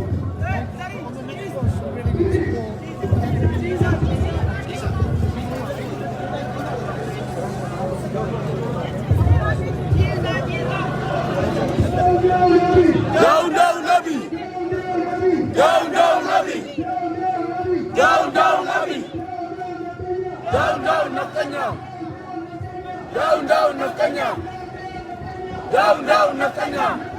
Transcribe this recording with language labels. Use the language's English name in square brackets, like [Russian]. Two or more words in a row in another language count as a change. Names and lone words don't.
[English] Down, down, Abiy. Down, down, Abiy. Down, down, Abiy. Down, down, Netanyahu. Down, down, Netanyahu. Down, down, Netanyahu.